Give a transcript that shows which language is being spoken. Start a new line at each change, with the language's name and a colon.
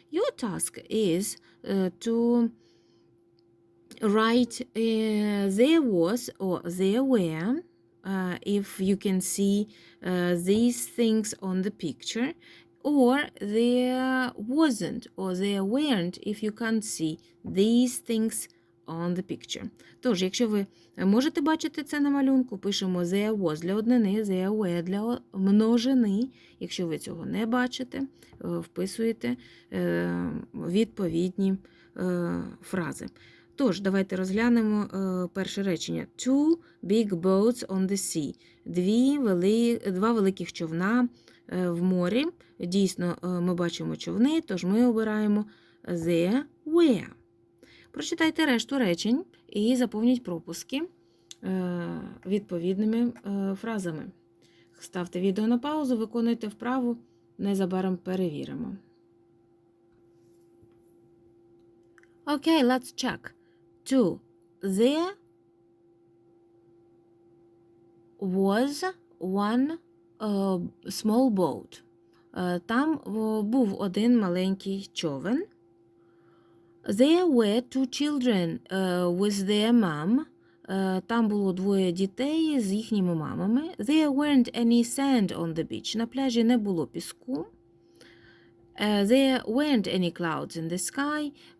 English: Your task is to write there was or there were, if you can see these things on the picture, or there wasn't or there weren't if you can't see these things on the picture.
Ukrainian: Тож, якщо ви можете бачити це на малюнку, пишемо there was для однини, there were для множини. Якщо ви цього не бачите, вписуєте відповідні фрази. Тож, давайте розглянемо перше речення.
English: Two big boats on the sea.
Ukrainian: Два великих човна в морі. Дійсно, ми бачимо човни, тож ми обираємо there were. Прочитайте решту речень і заповніть пропуски відповідними фразами. Ставте відео на паузу, виконуйте вправу, незабаром перевіримо.
English: Okay, let's check. Two. There was one small boat.
Ukrainian: Там був один маленький човен.
English: There were two children with their mom.
Ukrainian: Там було двоє дітей з їхніми мамами.
English: There weren't any sand on the beach.
Ukrainian: На пляжі не було піску.
English: There weren't any clouds in the sky.